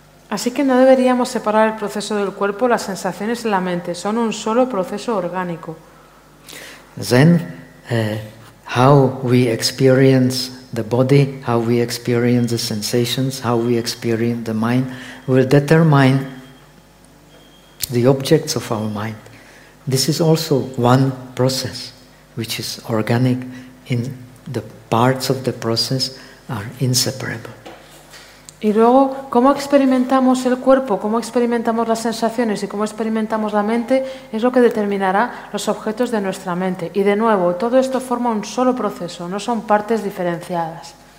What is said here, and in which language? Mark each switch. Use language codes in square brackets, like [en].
[es] Así que no deberíamos separar el proceso del cuerpo, las sensaciones y la mente. Son un solo proceso orgánico. [en] Then, how we experience the body, how we experience the sensations, how we experience the mind, will determine the objects of our mind. This is also one process which is organic, in the parts of the process are inseparable. [es] Y luego, cómo experimentamos el cuerpo, cómo experimentamos las sensaciones y cómo experimentamos la mente es lo que determinará los objetos de nuestra mente. Y de nuevo, todo esto forma un solo proceso, no son partes diferenciadas.